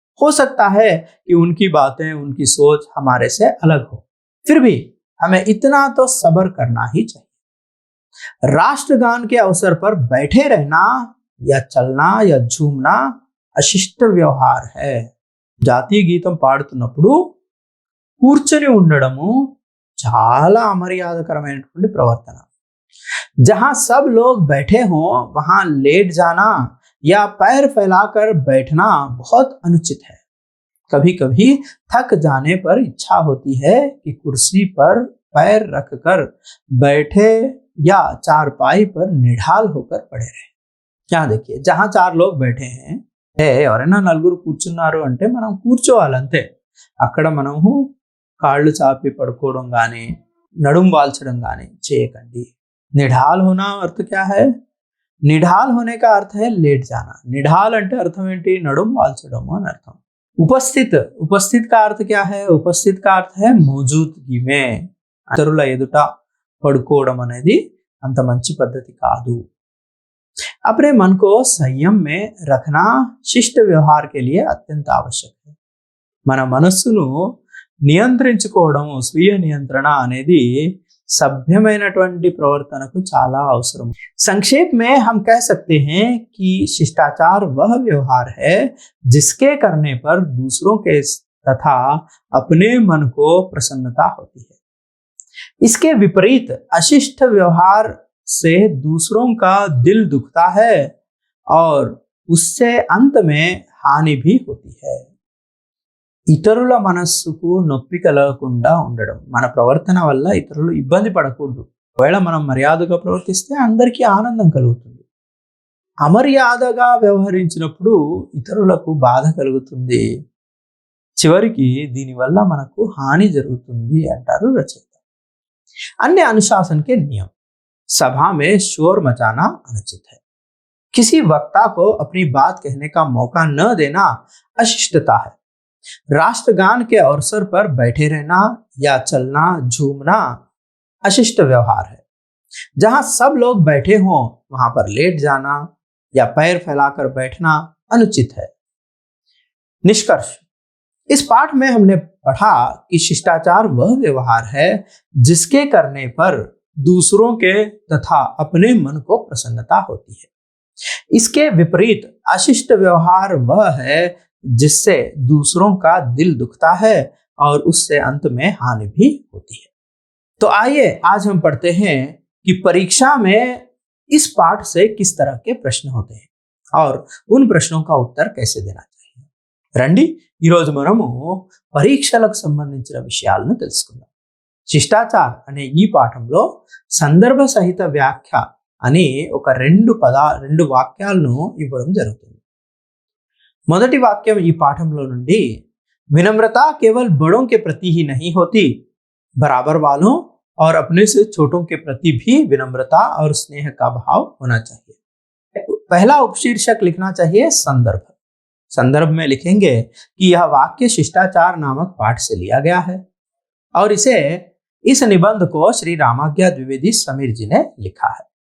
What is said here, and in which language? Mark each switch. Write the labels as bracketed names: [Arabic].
[Hindi] हो सकता है कि उनकी बातें, उनकी सोच हमारे से अलग हो, फिर भी हमें इतना तो सब्र करना ही चाहिए। राष्ट्रगान के अवसर पर बैठे रहना या चलना या झूमना अशिष्ट व्यवहार है। [Telugu] జాతీయ గీతం పాడుతున్నప్పుడు కూర్చొని ఉండడము చాలా అమర్యాదకరమైనటువంటి ప్రవర్తన। [Hindi] जहां सब लोग बैठे हों वहां लेट जाना या पैर फैलाकर बैठना बहुत अनुचित है। कभी कभी थक जाने पर इच्छा होती है कि कुर्सी पर पैर रखकर बैठे या चारपाई पर निढाल होकर पड़े रहे। यहाँ देखिए, जहां 4 लोग बैठे हैं, [Telugu] ఎవరైనా నలుగురు కూర్చున్నారు అంటే మనం కూర్చోవాలంతే। అక్కడ మనము కాళ్ళు చాపి పడుకోవడం కానీ నడుం వాల్చడం కానీ చేయకండి। [Hindi] निढाल होना अर्थ क्या है? निढाल होने का अर्थ है लेट जाना। [Telugu] निढाल అంటే అర్థం ఏంటి? నడుం వాల్చడం అని అర్థం। [Hindi] उपस्थित, उपस्थित का अर्थ क्या है? उपस्थित का अर्थ है मौजूदगी में। [Telugu] ఇతరుల ఎదుట పడుకోవడం అనేది అంత మంచి పద్ధతి కాదు। [Hindi] अपने मन को संयम में रखना शिष्ट व्यवहार के लिए अत्यंत आवश्यक है। [Telugu] మన మనస్సును నియంత్రించుకోవడం, స్వీయ నియంత్రణ అనేది सभ्यమైనటువంటి ప్రవర్తనకు చాలా అవసరం। [Hindi] संक्षेप में हम कह सकते हैं कि शिष्टाचार वह व्यवहार है जिसके करने पर दूसरों के तथा अपने मन को प्रसन्नता होती है। इसके विपरीत अशिष्ट व्यवहार से दूसरों का दिल दुखता है और उससे अंत में हानि भी होती है। [Telugu] ఇతరుల మనస్సుకు నొప్పి కలగకుండా ఉండడం, మన ప్రవర్తన వల్ల ఇతరులు ఇబ్బంది పడకూడదు। ఒకవేళ మనం మర్యాదగా ప్రవర్తిస్తే అందరికీ ఆనందం కలుగుతుంది, అమర్యాదగా వ్యవహరించినప్పుడు ఇతరులకు బాధ కలుగుతుంది, చివరికి దీనివల్ల మనకు హాని జరుగుతుంది అంటారు రచయిత। [Hindi] अन्य अनुशासन के नियम। सभा में शोर मचाना अनुचित है। किसी वक्ता को अपनी बात कहने का मौका न देना अशिष्टता है। राष्ट्रगान के अवसर पर बैठे रहना या चलना झूमना अशिष्ट व्यवहार है। जहां सब लोग बैठे हों वहां पर लेट जाना या पैर फैलाकर बैठना अनुचित है। निष्कर्ष, इस पाठ में हमने पढ़ा कि शिष्टाचार वह व्यवहार है जिसके करने पर दूसरों के तथा अपने मन को प्रसन्नता होती है। इसके विपरीत अशिष्ट व्यवहार वह है जिससे दूसरों का दिल दुखता है और उससे अंत में हानि भी होती है। तो आइए आज हम पढ़ते हैं कि परीक्षा में इस पाठ से किस तरह के प्रश्न होते हैं और उन प्रश्नों का उत्तर कैसे देना चाहिए। [Telugu] రండి ఈరోజు మనము పరీక్షలకు సంబంధించిన విషయాలను తెలుసుకుందాం। శిష్టాచార్ అనే ఈ పాఠంలో సందర్భ సహిత వ్యాఖ్య అని ఒక రెండు వాక్యాలను ఇవ్వడం జరుగుతుంది। మొదటి వాక్యం ఈ పాఠంలో నుండి [Hindi] विनम्रता केवल बड़ों के प्रति ही नहीं होती, बराबर वालों और अपने से छोटों के प्रति भी विनम्रता और स्नेह का भाव होना चाहिए। पहला उपशीर्षक लिखना चाहिए संदर्भ। संदर्भ में लिखेंगे कि यह वाक्य शिष्टाचार नामक पाठ से लिया गया है और इस निबंध को श्री रामाज्ञा द्विवेदी समीर जी ने लिखा है।